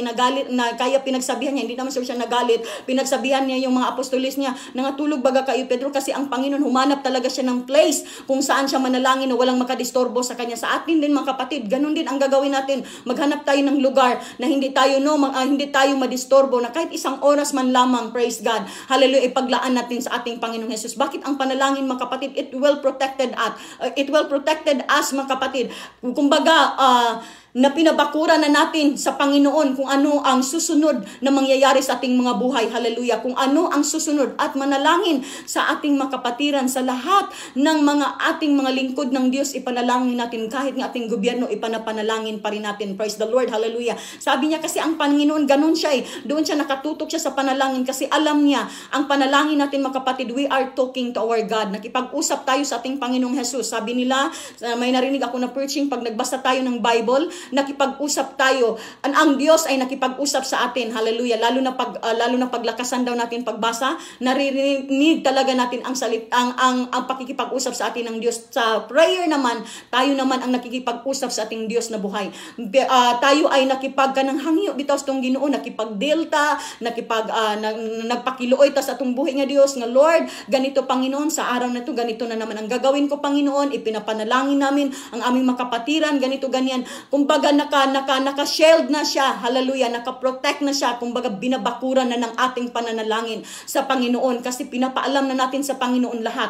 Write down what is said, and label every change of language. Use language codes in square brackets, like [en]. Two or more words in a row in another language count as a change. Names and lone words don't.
[tl] Kaya pinagsabihan niya, hindi naman siya nagalit, pinagsabihan niya yung mga apostolis niya, nangatulog baga kayo, Pedro, kasi ang Panginoon humanap talaga siya ng place kung saan siya manalangin na walang makadistorbo sa kanya. Sa atin din, mga kapatid, ganun din ang gagawin natin. Maghanap tayo ng lugar na hindi tayo madistorbo, na kahit isang oras man lamang, [en] praise God, [tl] hallelujah, ipaglaan natin sa ating Panginoong Jesus. Bakit ang panalangin, mga kapatid? [en] It will protected us, [tl] mga kapatid. Kumbaga, na pinabakuran na natin sa Panginoon kung ano ang susunod na mangyayari sa ating mga buhay. Hallelujah. Kung ano ang susunod, at manalangin sa ating mga kapatiran, sa lahat ng mga ating mga lingkod ng Diyos, ipanalangin natin. Kahit ng ating gobyerno, ipanapanalangin pa rin natin. [en] Praise the Lord. [tl] Hallelujah. Sabi niya kasi ang Panginoon, ganun siya doon siya nakatutok siya sa panalangin, kasi alam niya, ang panalangin natin, mga kapatid, [en] we are talking to our God. [tl] Nakipag-usap tayo sa ating Panginoong Jesus. Sabi nila, may narinig ako na preaching, pag nagbasa tayo ng Bible, nakipag-usap tayo. Ang Diyos ay nakipag-usap sa atin. Hallelujah. Lalo na paglakasan daw natin pagbasa, naririnig talaga natin ang pakikipag-usap sa atin ng Diyos. Sa prayer naman, tayo naman ang nakikipag-usap sa ating Diyos na buhay. [ceb] Tayo ay nakipagkanang hangyo bitaw sa tong Ginoo, nakipagdelta, nagpakiluoy ta sa atong buhay nga Dios, nga Lord, [tl] ganito Panginoon, sa araw na to ganito na naman ang gagawin ko, Panginoon. Ipinapanalangin namin ang aming makapatiran, ganito ganyan. Kumbaga naka-shield na siya. Hallelujah. Naka-protect na siya. Kumbaga binabakuran na ng ating pananalangin sa Panginoon, kasi pinapaalam na natin sa Panginoon lahat.